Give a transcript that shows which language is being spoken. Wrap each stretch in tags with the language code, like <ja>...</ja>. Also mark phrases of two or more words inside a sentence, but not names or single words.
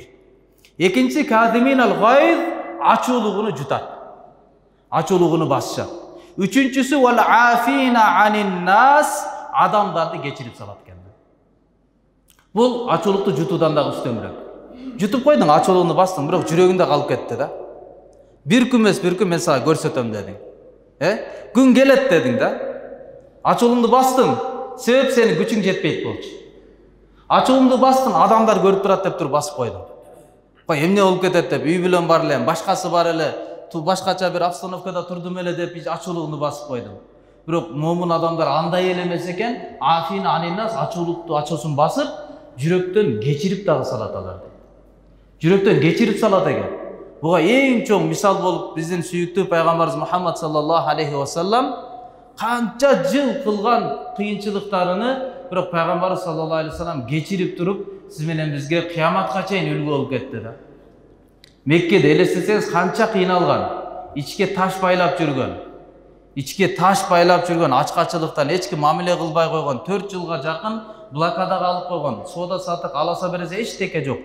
<ky>Экинчи,</ky> <ar>الكاظمين الغيظ,</ar> <ky>ачуулугуну жутат. Ачуулугуну басышат. Үчүнчүсү,</ky> <ar>والعافين عن الناس,</ar> <ky>адамдарды кечирип салат экен. Бул ачуулукту жутуудан дагы үстөмүрөөк. Жутуп койдуң, ачуулугуну бастың, бирок жүрөгүндө калып кетти да.</ky> <tr>Bir gün</tr> <ky>мен сага көрсөтөм дедиң. Gün келет дедиң да. Ачуулуңду бастың, себеп сени күчүң жетпейт болчу. Ачуулуңду бастың, адамдар көрүп турат деп туруп басып койдуң. Кой эмне болуп кетет деп, үй бүлөм бар эле, башкасы бар эле, башкача бир обстановкада турдум эле деп ачуулугуңду басып койдуң. Бирок момун адамдар андай эле эмес экен,</ky> <ar>العافين عن الناس,</ar> <ky>ачуулукту ачуусун басып, жүрөктөн кечирип дагы салат аларды. Жүрөктөн кечирип салат экен. Буга эң чоң мисал болуп биздин сүйүктүү пайгамбарыбыз Мухаммад</ky> <ar>صلى الله عليه وسلم</ar> <ky>канча жыл кылган кыйынчылыктарыны бирок пайгамбарыбыз</ky> <ar>صلى الله عليه وسلم</ar> <ky>кечирип туруп, сиз менен бизге кыяматка чейин үлгү болуп кетти да. Меккеде элестесеңиз канча кыйналган, ичке таш байлап жүргөн. Ичке таш байлап жүргөн, ачкачылыктан эч ким мамиле кылбай койгон, 4 жылга жакын блокада калып койгон, соода саттык аласа бересе эчтеке жок.</ky>